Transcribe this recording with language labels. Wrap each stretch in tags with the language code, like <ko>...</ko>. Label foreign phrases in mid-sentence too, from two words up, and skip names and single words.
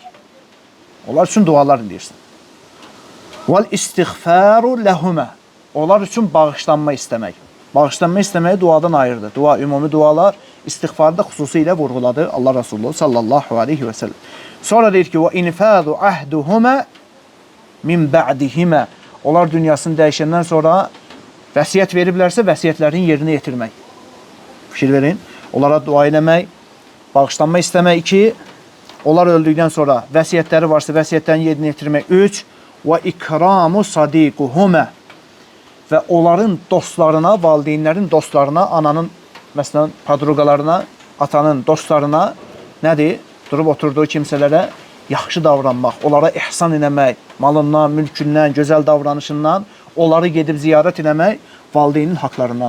<az>Onlar üçün dualar edirsən.</az> <ar>والاستغفار لهما.</ar> <az>Onlar üçün bağışlanma istəmək. Bağışlanma istəməyi duadan ayırdı. Dua, ümumi dualar istiğfarda xüsusilə vurğuladı Allah Rasulü</az> <ar>صلى الله عليه وسلم.</ar> <az>Sonra deyir ki,</az> <ar>وَاِنْفَاذُ عَهْدُهُمَا من بعدهما.</ar> <az>Onlar dünyasını dəyişəndən sonra vəsiyyət veriblərsə, vəsiyyətlərin yerinə yetirmək. Fikir verin. Onlara dua eləmək, bağışlanma istəmək 2, onlar öldükdən sonra vəsiyyətləri varsa, vəsiyyətlərini yerinə yetirmək 3,</az> <ar>وَاِكْرَامُ صَدِيقُهُمَا.</ar> <az>Və onların dostlarına, valideynlərin dostlarına, ananın, məsələn, padruqalarına, atanın dostlarına nədir? Durub oturduğu kimsələrə yaxşı davranmaq, onlara ihsan eləmək, malından, mülkündən, gözəl davranışından, onları gedib ziyarət eləmək valideynin haqlarından.</az>